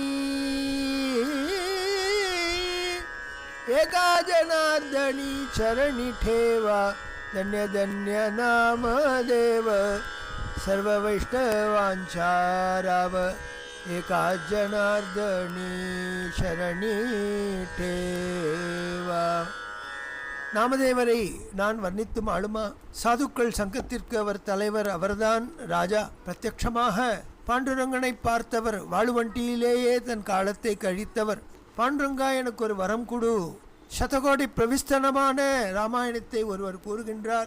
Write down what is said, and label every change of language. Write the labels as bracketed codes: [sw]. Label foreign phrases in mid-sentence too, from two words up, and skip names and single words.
[mr] एका जनार्दनी चरणी ठेवा, धन्य धन्य नाम देव सर्व वैष्णवांचा राव, एका जनार्दनी शरणी ठेवा. [ta] நாமதேவரை நான் வர்ணித்தும் ஆளுமா? சாதுக்கள் சங்கத்திற்கு அவர் தலைவர், அவர்தான் ராஜா. பிரத்யட்சமாக பாண்டுரங்கனை பார்த்தவர், வாளுவண்டியிலேயே தன் காலத்தை கழித்தவர். பாண்டுரங்கா எனக்கு ஒரு வரம் கொடு. சதகோடி பிரவிஸ்தனமான ராமாயணத்தை ஒருவர் கூறுகின்றார்.